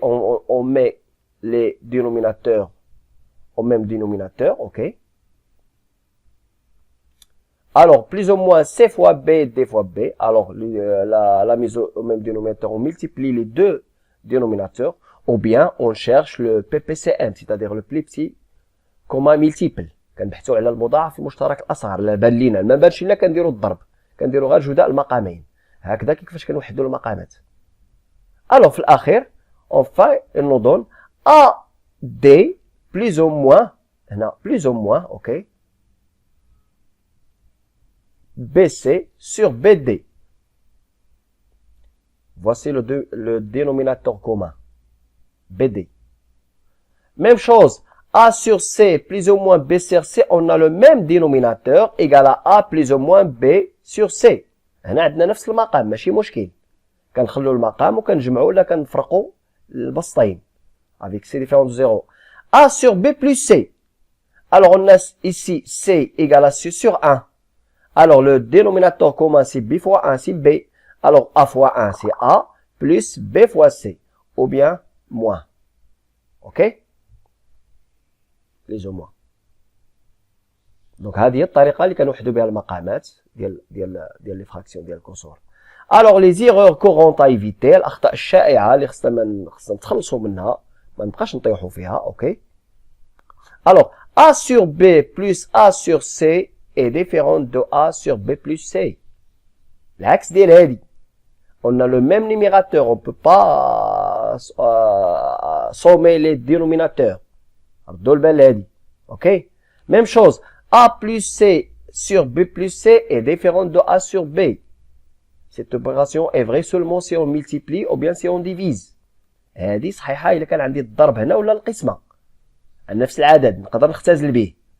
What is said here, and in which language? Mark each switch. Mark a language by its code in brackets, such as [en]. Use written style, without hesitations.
[fr] On met les dénominateurs au même dénominateur. Ok? Alors, plus ou moins C fois B, D fois B. Alors, la mise au même dénominateur, on multiplie les deux dénominateurs. Ou bien, on cherche le PPCM, c'est-à-dire le plus petit commun multiple. [ar] كنبحثوا على المضاعف المشترك الأصغر. لا بان لينا ما بانش لنا كنديروا الضرب. كنديروا غير جداء المقامين. هكذا كيفاش كنوحدوا المقامات. [fr] Alors, [ar] في الأخير, [fr] enfin, il nous donne AD plus ou moins, هنا plus ou moins, ok, BC sur BD. Voici le dénominateur commun. BD. Même chose. A sur C plus ou moins B sur C, on a le même dénominateur égal à A plus ou moins B sur C. [ar] هنا عندنا نفس المقام ماشي مشكل. كنخلو المقام وكنجمعو ولا كنفرقو البسطين. [fr] Avec C différent de 0. A sur B plus C. Alors on a ici C égale à C sur 1. Alors, le dénominateur commun, c'est B fois 1, c'est B. Alors, A fois 1, c'est A, plus B fois C. Ou bien, moins. OK? Plus ou moins. [ar] Donc, هذه الطريقة اللي كنوحدوا بها المقامات ديال لي فراكسيون ديال الكسور. Alors, [fr] les erreurs courantes à éviter, [ar] الأخطاء الشائعة اللي خصنا نتخلصوا منها، ما نبقاش نطيحوا فيها، OK? [fr] Alors, A sur B plus A sur C est différent de A sur B plus C. [ar] L'axe ديال هادي. [fr] On a le même numérateur, on peut pas sommer les dénominateurs. [ar] ردوا البال هادي. OK? [fr] Même chose, A plus C sur B plus C est différent de A sur B. Cette opération est vraie seulement si on multiplie ou bien si on divise. [ar] هادي صحيحة إلا كان عندي الضرب هنا ولا القسمة. نفس العدد نقدر نختزل به.